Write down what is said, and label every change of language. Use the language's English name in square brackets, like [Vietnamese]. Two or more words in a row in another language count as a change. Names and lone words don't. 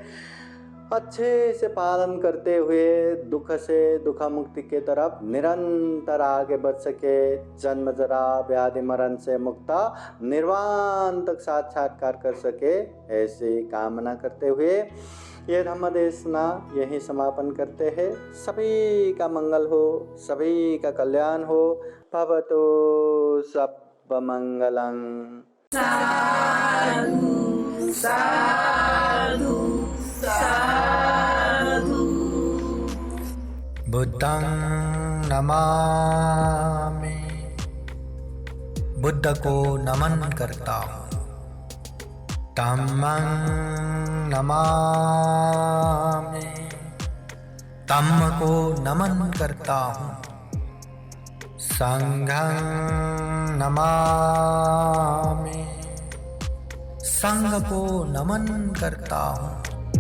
[Hindi] अच्छे से पालन करते हुए दुख से दुख मुक्ति के तरफ निरंतर आगे बढ़ सके, जन्म जरा व्याधि मरण से मुक्ता निर्वाण तक साक्षात्कार कर सके, ऐसी कामना करते हुए ये धम्म देशना यही समापन करते हैं। सभी का मंगल हो, सभी का कल्याण हो। [Pali] भवतु सब्ब मंगलं। साधु साधु साधु। बुद्धं नमामि, [Hindi] बुद्ध को नमन करता हूँ। [Pali] धम्मं नमामि, [Hindi] धम्म को नमन करता हूँ। [Pali] संघं नमामि, [Hindi] संघ को नमन करता हूँ।